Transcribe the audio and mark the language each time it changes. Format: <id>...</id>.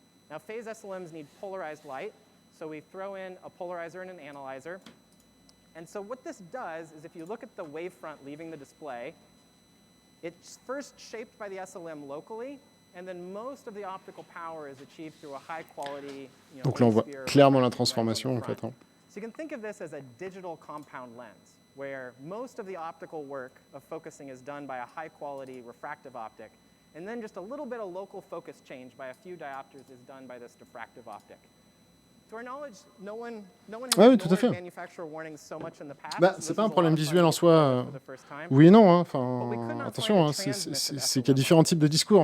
<en>Now, phase SLMs need polarized light, so we throw in a polarizer and an analyzer. And so what this does is if you look at the wavefront leaving the display, it's first shaped by the SLM locally, and then most of the optical power is achieved through a high quality,</en> <fr>donc là, on voit clairement la transformation, en fait. Hein.</fr> <en>So you can think of this as a digital compound lens, where most of the optical work of focusing is done by a high-quality refractive optic, and then just a little bit of local focus change by a few diopters is done by this diffractive optic. To our knowledge, no one has ignored manufacturer warnings so much in the past.</en> <fr>C'est pas un problème visuel en soi. Oui et non. Hein. Enfin, attention, hein, c'est qu'il y a différents types de discours.</fr>